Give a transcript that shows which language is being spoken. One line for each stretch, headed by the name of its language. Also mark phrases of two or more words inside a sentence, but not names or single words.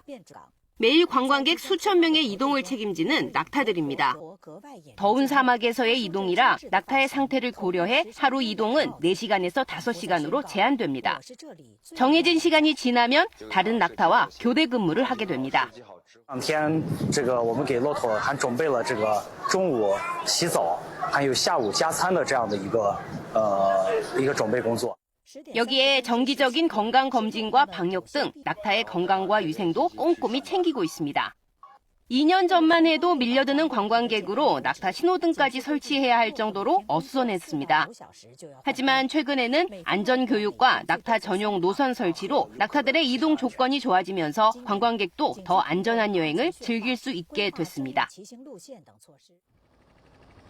Korean: 매일 관광객 수천 명의 이동을 책임지는 낙타들입니다. 더운 사막에서의 이동이라 낙타의 상태를 고려해 하루 이동은 4시간에서 5시간으로 제한됩니다. 정해진 시간이 지나면 다른 낙타와 교대 근무를 하게 됩니다.
Chinese: 当天我们给骆驼还准备了中午洗澡还有下午加餐的这样的一个准备工作
Korean: 여기에 정기적인 건강검진과 방역 등 낙타의 건강과 위생도 꼼꼼히 챙기고 있습니다. 2년 전만 해도 밀려드는 관광객으로 낙타 신호등까지 설치해야 할 정도로 어수선했습니다. 하지만 최근에는 안전교육과 낙타 전용 노선 설치로 낙타들의 이동 조건이 좋아지면서 관광객도 더 안전한 여행을 즐길 수 있게 됐습니다.